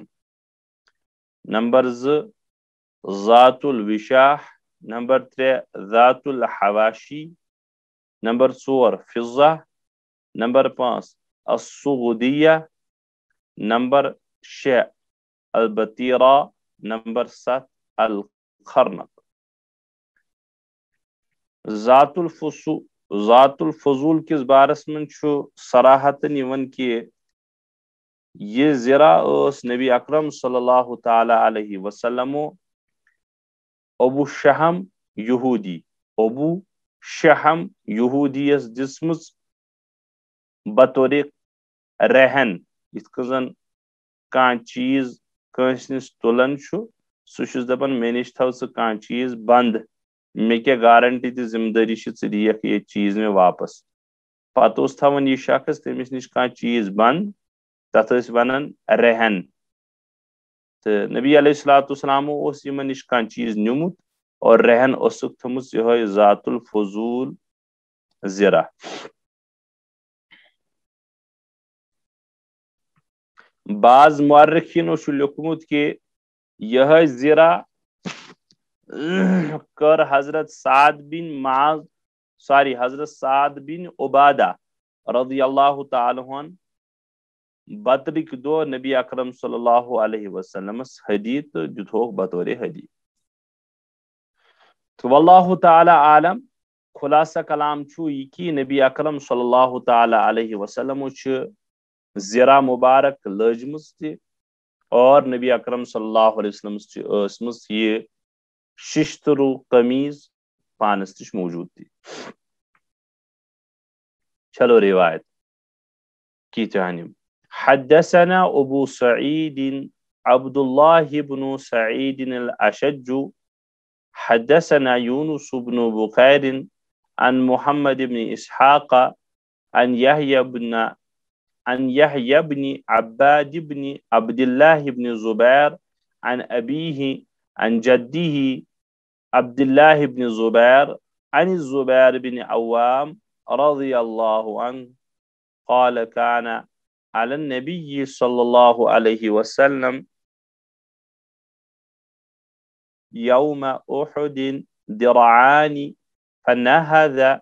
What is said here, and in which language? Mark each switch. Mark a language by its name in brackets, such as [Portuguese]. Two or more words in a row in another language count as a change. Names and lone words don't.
[Kashmiri] نمبر 2 ذات الوشاح، نمبر 3 ذات الحواشی، نمبر 4 فضہ، نمبر 5 السغدیہ، نمبر 6 البتیرہ، نمبر 7 الخرنق۔ ذات الفضول کس بارس من چھو صراحتن یون کہ یہ زرہ اس نبی اکرم [Arabic] صلی اللہ تعالی علیہ وسلم [Kashmiri] ابو شہم یہودی، ابو شہم یہودی اس دسمز بطور رہن، اس کزن کان چیز کنس نس تلن چھو سہ چھس دپان مے نش تھو کان چیز بند، مے کیا گارنٹی تہ ذمہ داری ژٕ دِیکھ یہ چیز میں واپس۔ پتہ اس تھوان یہ شخص تمس نش کان چیز بند، تتھ اس ونان رہن۔ تو نبی [Arabic] علیہ الصلوۃ والسلام [Kashmiri] اس یمن نش کان چیز نیومت اور رہن اسک تھمس یہ ذات الفضول زرہ۔ بعض مورخینو چھ لیکھمت کہ یہ زرہ کر حضرت سعد بن عبادہ [Arabic] رضی اللہ تعالی عنہ [Kashmiri] بدرک دو نبی اکرم [Arabic] صلی اللہ علیہ وسلم [Kashmiri] ہدی تو دتھوک بطور ہدی۔ تو [Arabic] واللہ تعالی عالم، [Kashmiri] خلاصہ کلام چھو یہ کہ نبی اکرم [Arabic] صلی اللہ تعالی علیہ وسلم [Kashmiri] چھ زرہ مبارک لجمز تہ، اور نبی اکرم [Arabic] صلی اللہ علیہ وسلم [Kashmiri] اسمس یہ ششترو قمیض پانس تش موجود تھی۔ [Urdu] چلو روایت کی جانب۔ [Arabic] حدثنا ابو سعید عبد اللہ بن سعید الاشج حدثنا يونس بن بكير عن محمد بن إسحاق عن يحيى بن عباد بن عبد الله بن زبير عن أبيه عن جده عبد الله بن زبير عن الزبير بن عوام رضي الله عنه قال كان على النبي صلى الله عليه وسلم يوم أحد درعان فنهذ